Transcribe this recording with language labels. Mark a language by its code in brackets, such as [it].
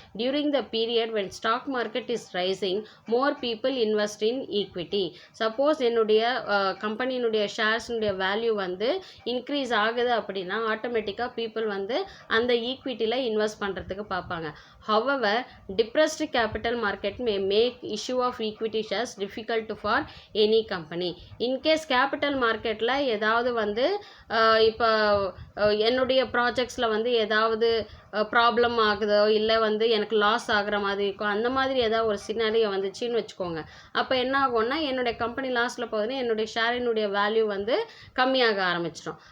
[en] During the period when stock market is rising more people invest in equity. [ta] Suppose என்னுடைய கம்பெனியினுடைய ஷேர்ஸினுடைய value வந்து increase ஆகுது அப்படின்னா ஆட்டோமேட்டிக்காக people வந்து அந்த ஈக்விட்டியில் இன்வெஸ்ட் பண்ணுறதுக்கு பார்ப்பாங்க. [en] However, depressed capital market may make issue of equity shares difficult for any company. In case capital market [ta] ல ஏதாவது வந்து இப்போ என்னுடைய ப்ராஜெக்ட்ஸில் வந்து ஏதாவது ப்ராப்ளம் ஆகுதோ இல்லை வந்து எனக்கு லாஸ் ஆகிற மாதிரி இருக்கும், அந்த மாதிரி ஏதாவது ஒரு சினாரியோ வந்துச்சுன்னு வச்சுக்கோங்க. அப்போ என்ன ஆகும்னா என்னுடைய கம்பெனி லாஸில் போகுதுன்னா என்னுடைய ஷேரினுடைய வேல்யூ வந்து கம்மியாக ஆரம்பிச்சிடும்.